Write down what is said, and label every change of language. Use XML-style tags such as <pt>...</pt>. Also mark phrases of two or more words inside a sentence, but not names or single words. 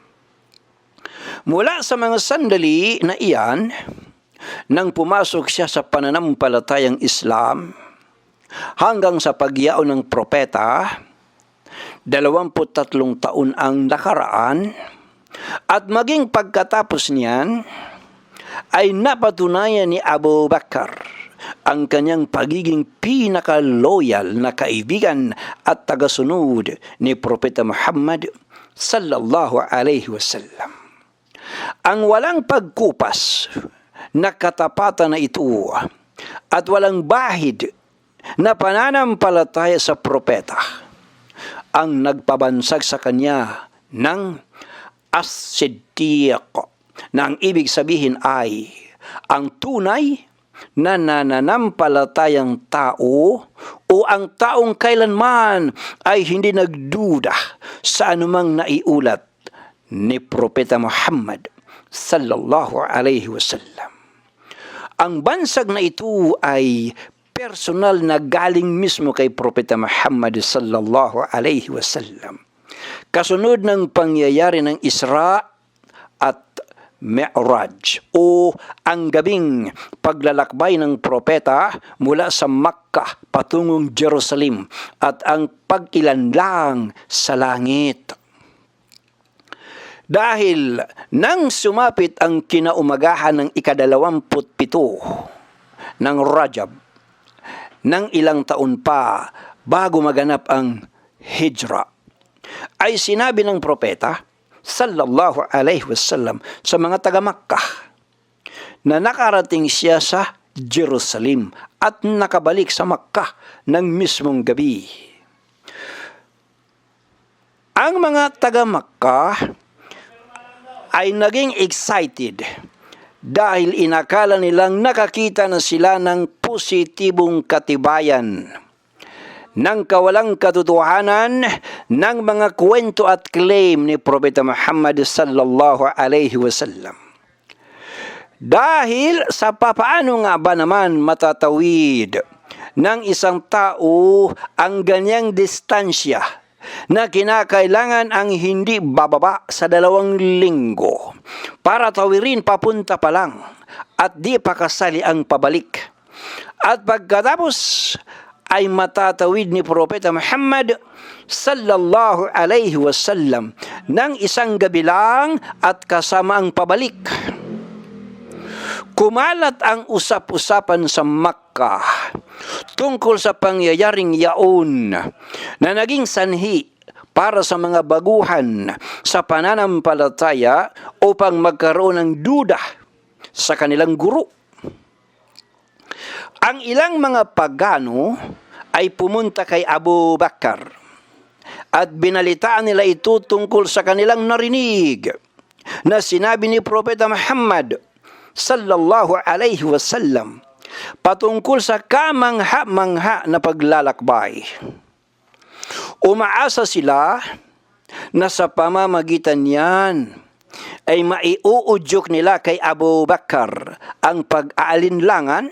<tl>Mula sa mga sandali na iyan, nang pumasok siya sa pananampalatayang Islam, hanggang sa pagyaon ng propeta, 23 taon ang nakaraan, at maging pagkatapos niyan, ay napatunayan ni Abu Bakar ang kanyang pagiging pinaka-loyal na kaibigan at tagasunod ni Propeta Muhammad</tl> <ar>صلى الله عليه وسلم.</ar> <tl>Ang walang pagkupas na katapatan na ito at walang bahid na pananampalataya sa propeta ang nagpabansag sa kanya ng as-Siddiq, na ang ibig sabihin ay ang tunay na nananampalatayang tao o ang taong kailanman ay hindi nagduda sa anumang naiulat ni Propeta Muhammad</tl> <ar>صلى الله عليه وسلم.</ar> <tl>Ang bansag na ito ay personal na galing mismo kay Propeta Muhammad</tl> <ar>صلى الله عليه وسلم.</ar> <tl>Kasunod ng pangyayari ng Isra at Mi'raj o ang gabing paglalakbay ng propeta mula sa Makkah patungong Jerusalem at ang pag-ilanlang sa langit. Dahil nang sumapit ang kinaumagahan ng ika-27 ng Rajab, ng ilang taon pa bago maganap ang Hijra, ay sinabi ng propeta</tl> <ar>صلى الله عليه وسلم</ar> <tl>sa mga taga-Makkah na nakarating siya sa Jerusalem at nakabalik sa Makkah ng mismong gabi. Ang mga taga-Makkah ay naging excited dahil inakala nilang nakakita na sila ng positibong katibayan ng kawalang katotohanan ng mga kwento at claim ni Propeta Muhammad</tl> <ar>صلى الله عليه وسلم.</ar> <tl>Dahil sa papaano nga ba naman matatawid ng isang tao ang ganyang distansya na kinakailangan ang hindi bababa sa 2 linggo para tawirin papunta pa lang at di pa kasali ang pabalik. At pagkatapos ay matatawid ni Propeta Muhammad</tl> <ar>صلى الله عليه وسلم</ar> <tl>ng isang gabi lang at kasama ang pabalik. Kumalat ang usap-usapan sa Makkah tungkol sa pangyayaring yaon na naging sanhi para sa mga baguhan sa pananampalataya upang magkaroon ng duda sa kanilang guro. Ang ilang mga pagano ay pumunta kay Abu Bakar at binalitaan nila ito tungkol sa kanilang narinig na sinabi ni Propeta Muhammad</tl> <ar>صلى الله عليه وسلم</ar> <tl>patungkol sa kamangha-mangha na paglalakbay. Umaasa sila na sa pamamagitan niyan ay maiuudyok nila kay Abu Bakar ang pag-aalinlangan.</tl>